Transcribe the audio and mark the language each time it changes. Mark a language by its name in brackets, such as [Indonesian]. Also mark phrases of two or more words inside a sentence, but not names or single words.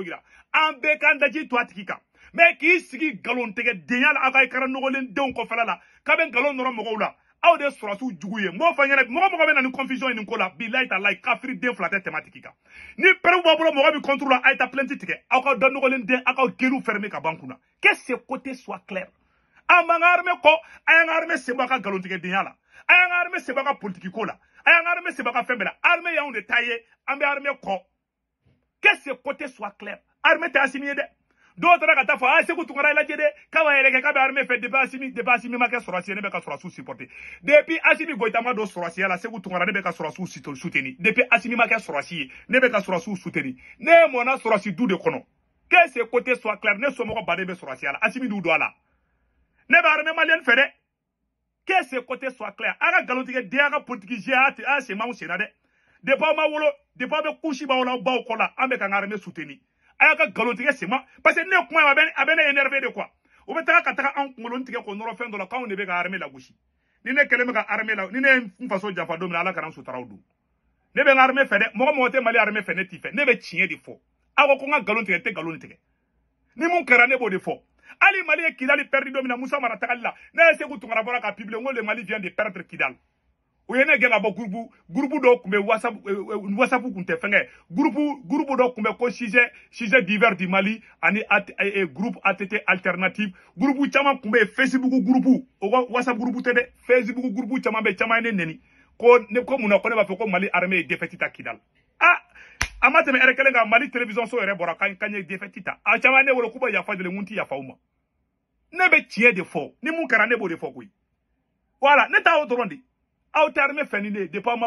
[Bambara] yira an bɛɛ k'an daji to a tigi kan mais k'i sigi nkalon tigɛ denya la aw ka écran nɔgɔlen denw kɔfɛla la k'a bɛ nkalon nɔrɔ mɔgɔw la aw de sɔrɔsiw jugu ye m'o fɔ ɲɛna mɔgɔ bɛ na ni confusion ye nin ko la [Arabic] بالله تالله [Bambara] kafiri den fila tɛ tɛmɛ a tigi kan ni preuve b'a bolo mɔgɔ bi contre la a ye taa plainte tigɛ aw ka da nɔgɔlen den aw ka geriw fermer ka ban kunna [French] que ce côté soit clair [Bambara] an b'an ka armée kɔ a y'an ka armée senbɔ a ka nkalontigɛdenya la a y'an ka armée senbɔ a ka politique ko la a y'an ka armée senbɔ a ka fɛn bɛɛ la armée y'anw de ta ye an bɛ armée kɔ [French] que ce côté soit clair [Bambara] armée tɛ Asimi ye dɛ dɔw taara ka taa fɔ Seku Tunkara lajɛ dɛ k'a b'a yɛrɛ kɛ k'a bɛ armée fɛ depuis Asimi ma kɛ sɔrɔsi ye ne bɛ ka sɔrɔsiw supporter depuis Asimi Goïta ma don sɔrɔsiya la Seku Tunkara ne bɛ ka sɔrɔsiw soutenir depuis Asimi ma kɛ sɔrɔsi ye ne bɛ ka sɔrɔsiw soutenir ne ye mɔna sɔrɔsi du de kɔnɔ [French] que ce côté soit clair [Bambara] ne somɔgɔ baden bɛ sɔrɔsiya la Asimi du don a la ne bɛ [French] armée malienne [Bambara] fɛ dɛ [French] que ce côté soit clair [Bambara] a ka nkalontigɛ den a ka politique jɛ a y'a sen m'anw sen na dɛ depuis aw ma wolo depuis aw bɛ couche b'aw la aw baw kɔ la an bɛ ka n ka armée soutenir a y'a ka nkalontigɛ sen ma [French] parce que [Bambara] ne kuma a bɛ ne [French] énervé de quoi [Bambara] o bɛ taga ka taga an kunkolo tigɛ k'o nɔrɔ fɛn dɔ la k'anw de bɛ ka armée lagosi ni ne kɛlen bɛ ka armée la ni ne ye n faso janfa don min na Ala kana n sutaraw don ne bɛ n ka armée fɛ dɛ mɔgɔ tɛ Mali armée fɛ ne t'i fɛ ne bɛ tiɲɛ de fɔ aw ko n ka nkalon tigɛ n tɛ nkalon tigɛ ni mun kɛra ne b'o de fɔ hali Mali ye Kidali perdu don min na Musa Mara tagali la ne ye Seku Tunkara bɔra ka publier n ko [French] le Mali vient de perdre Kidal [Bambara] o ye ne gɛn ka bɔ groupe dɔw tun bɛ WhatsApp kun tɛ fɛnkɛ groupe dɔw tun bɛ ko [French] sujet divers du Mali [Bambara] ani groupe ATT alternative groupe caman tun bɛ Facebook groupe o ka WhatsApp groupe tɛ dɛ Facebook groupe caman bɛ caman ye ne neni ko mun na ko ne b'a fɔ ko Mali armée ye défaite ta Kidal a ma tɛmɛ heure kelen kan Mali télévision so yɛrɛ bɔra k'an ye défaite ta a caman ne wolo k'u bɛ yafa deli n tɛ yafa u ma ne bɛ tiɲɛ de fɔ ni mun kɛra ne b'o de fɔ koyi voilà ne t'a o dɔrɔn de aw tɛ armée fɛ ni ne ye depuis aw ma